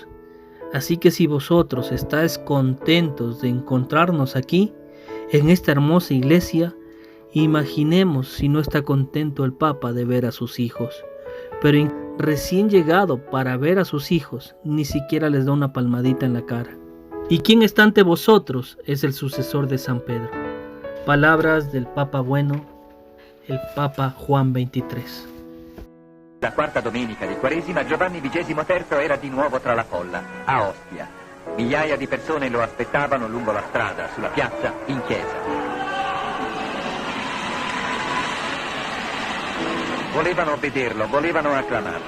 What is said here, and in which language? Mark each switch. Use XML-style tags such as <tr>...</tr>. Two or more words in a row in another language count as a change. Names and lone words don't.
<es>Así que si vosotros estáis contentos de encontrarnos aquí, en esta hermosa iglesia, imaginemos si no está contento el Papa de ver a sus hijos, pero recién llegado para ver a sus hijos, ni siquiera les da una palmadita en la cara. ¿Y quién está ante vosotros? Es el sucesor de San Pedro. Palabras del Papa Bueno, el Papa Juan XXIII.</es> <it>La quarta domenica di Quaresima, Giovanni XXIII era di nuovo tra la folla, a Ostia. Migliaia di persone lo aspettavano lungo la strada, sulla piazza, in chiesa. Volevano vederlo, volevano acclamarlo.</it>